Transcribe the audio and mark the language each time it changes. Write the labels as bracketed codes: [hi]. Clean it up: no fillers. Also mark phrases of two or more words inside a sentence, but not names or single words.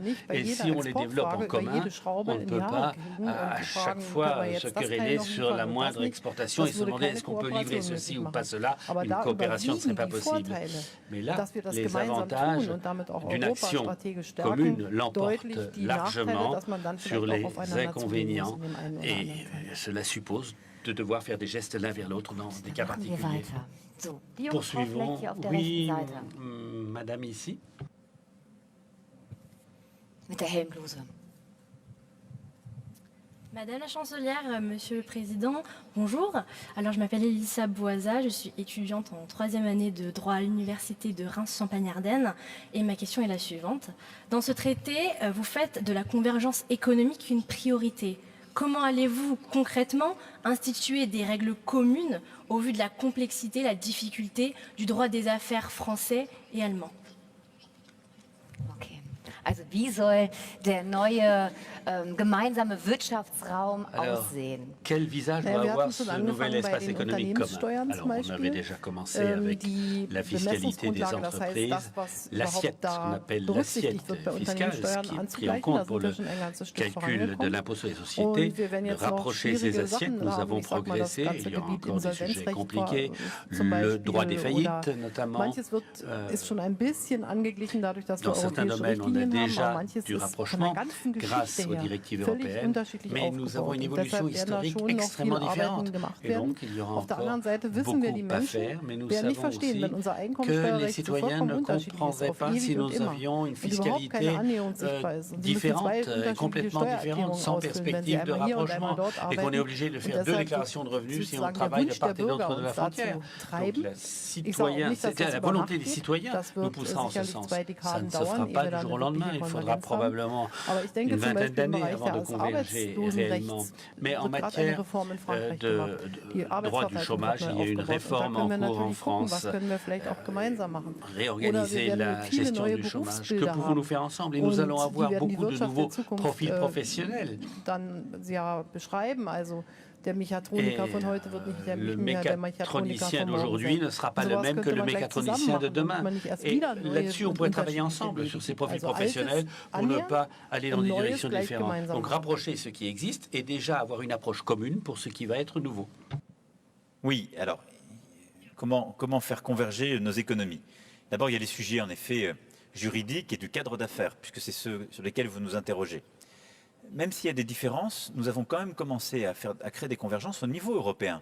[fr] Et si on les développe en commun, on ne peut pas à chaque fois se quereller sur la moindre exportation et se demander est-ce qu'on peut livrer ceci ou pas cela. Une coopération ne serait pas possible. Mais là, les avantages d'une action commune l'emportent largement sur les inconvénients et cela suppose de devoir faire des gestes l'un vers l'autre dans des cas [de] Machen wir [fr] particuliers. [de] weiter. So, die junge Frau [fr] Poursuivons. [de] vielleicht hier auf der [fr] Oui, [de] rechten Seite [fr] madame ici. [de] mit der hellen Bluse. [fr] Madame la chancelière, monsieur le président, bonjour. Alors je m'appelle Elissa Boisa, je suis étudiante en 3e année de droit à l'université de Reims-Champagne-Ardenne et ma question est la suivante. Dans ce traité, vous faites de la convergence économique une priorité. Comment allez-vous concrètement instituer des règles communes au vu de la complexité, la difficulté du droit des affaires français et allemand? Okay. [de] Also wie soll der neue gemeinsame Wirtschaftsraum aussehen? [fr] Quel visage [de] Naja, [fr] doit [de] wir [fr] avoir [de] hatten schon [fr] ce nouvel [de] angefangen bei [fr] espace [de] den [fr] économique commun? [de] Unternehmenssteuern [fr] Alors, [de] zum [fr] on avait [de] Beispiel. [fr] déjà commencé avec [de] Die [fr] la fiscalité des [de] Bemessungsgrundlage, das heißt, [fr] entreprises, [de] das, was [fr] l'assiette, [de] überhaupt [fr] qu'on [de] da [fr] appelle [de] berücksichtigt [fr] l'assiette [de] wird bei [fr] fiscale, ce [de] Unternehmenssteuern [fr] qui est pris en [de] anzugleichen. Da [fr] compte pour [de] sind wir [fr] le [de] schon ein ganzes Stück [fr] calcul de [de] vorangekommen. [fr] l'impôt sur les [de] Und [fr] sociétés, [de] wir werden [fr] de [de] jetzt noch [fr] rapprocher ces [de] schwierige [fr] assiettes. [de] Sachen [fr] Nous [de] haben, [fr] avons [de] ich sag mal, das [fr] progressé, [de] ganze [fr] il y aura [de] Gebiet [fr] encore des sujets [de] Insolvenzrecht [fr] compliqués, [de] zum [fr] le [de] Beispiel, [fr] droit des [de] oder [fr] faillites notamment. [de] manches ist schon ein bisschen angeglichen dadurch, dass wir [fr] Dans certains [de] europäische [fr] domaines, on a [de] Richtlinien haben, aber [fr] déjà [de] manches [fr] du [de] ist von der [fr] rapprochement [de] ganzen [fr] grâce [de] Geschichte [fr] aux [de] her [fr] directives [de] völlig [fr] européennes, [de] unterschiedlich [fr] mais nous avons [de] aufgebaut. [fr] une [de] Und [fr] évolution [de] deshalb werden da [fr] historique [de] schon noch viel [fr] extrêmement [de] Arbeiten [fr] différente. [de] gemacht [fr] Et [de] werden. [fr] donc, il y aura [de] Auf der [fr] encore [de] anderen Seite wissen wir, die [fr] beaucoup à [de] Menschen [fr] faire, mais nous [de] werden nicht [fr] savons [de] verstehen, [fr] aussi [de] wenn unser [fr] que les [de] Einkommensteuerrecht so [fr] citoyens [de] vollkommen [fr] ne [de] unterschiedlich ist, [fr] comprendraient [de] auf [fr] pas si [de] ewig und [fr] nous [de] immer. [fr] avions une [de] Und überhaupt [fr] fiscalité [de] keine Annäherung sichtbar ist. Und sie müssen zwei [fr] différente, [de] unterschiedliche [fr] complètement différente, [de] Steuererklärungen [fr] sans [de] ausfüllen, wenn sie [fr] perspective de [de] einmal hier und einmal [fr] rapprochement, [de] dort [fr] et qu'on est [de] arbeiten. [fr] obligé de [de] Und [fr] faire deux [de] deshalb [fr] déclarations de revenus si on [de] sozusagen der [fr] travaille de [de] Wunsch [fr] part [de] der [fr] et d'autre [de] Bürger [fr] de la [de] uns [fr] frontière. [de] dazu [fr] Donc, [de] treiben. [fr] la [de] Ich sage auch [fr] citoyen, [de] nicht, dass [fr] c'était [de] das [fr] la [de] über [fr] volonté [de] Nacht [fr] des [de] geht. [fr] citoyens [de] Das [fr] nous [de] wird [fr] poussera en ce [de] sicherlich [fr] sens. [de] 2 [fr] Ça [de] Dekaden [fr] ne se [de] dauern, [fr] fera [de] ehe [fr] pas [de] wir [fr] du [de] dann [fr] jour au [de] eine [fr] lendemain, [de] wirkliche [fr] il faudra [de] Konvergenz haben. [fr] probablement [de] Aber ich denke [fr] une [de] zum [fr] vingtaine [de] Beispiel im [fr] d'années [de] Bereich [fr] avant de [de] des [fr] converger réellement. [de] Arbeitslosenrechts [fr] Mais en [de] wird gerade eine [fr] matière [de] Reform in Frankreich [fr] de [de] gemacht. Die [fr] droit du [de] Arbeitsverwaltung [fr] chômage, [de] wird [fr] il [de] neu [fr] y a une [de] aufgebaut. Und da [fr] réforme [de] können wir [fr] en cours en [de] natürlich gucken, was [fr] France, [de] können wir vielleicht auch gemeinsam machen. Oder wir [fr] réorganiser [de] werden [fr] la [de] viele [fr] gestion [de] neue [fr] du chômage. Que [de] Berufsbilder [fr] pouvons-nous [de] haben. [fr] faire ensemble? Et nous [de] Und [fr] allons [de] die [fr] avoir [de] werden die [fr] beaucoup de [de] Wirtschaft der [fr] nouveaux [de] Zukunft [fr] profils professionnels. [de] dann ja beschreiben. Also der Mechatroniker [fr] Et [de] von heute wird nicht [fr] le [de] mehr der Mechatroniker [fr] mécatronicien [de] von morgen [fr] d'aujourd'hui [de] sein. [fr] ne sera pas [de] Und [fr] le [de] sowas [fr] même que [de] könnte [fr] le [de] man gleich [fr] mécatronicien [de] zusammen [fr] de [de] machen, [fr] demain. [de] damit man nicht erst [fr] Et [de] wieder neue [fr] là-dessus, on pourrait travailler [de] unterschiedliche [fr] ensemble [de] Wege [fr] sur ces [de] geht. [fr] profils [de] Also [fr] professionnels [de] Altes [fr] pour ne [de] annähern [fr] pas aller dans [de] und [fr] des [de] Neues [fr] directions [de] gleich [fr] différentes. [de] gemeinsam [fr] Donc [de] machen. [fr] rapprocher ce qui existe et déjà avoir une approche commune pour ce qui va être nouveau. Oui, alors, comment faire converger nos économies? D'abord, il y a les sujets, en effet, juridiques et du cadre d'affaires, puisque c'est ceux sur lesquels vous nous interrogez. Même s'il y a des différences, nous avons quand même commencé à créer des convergences au niveau européen.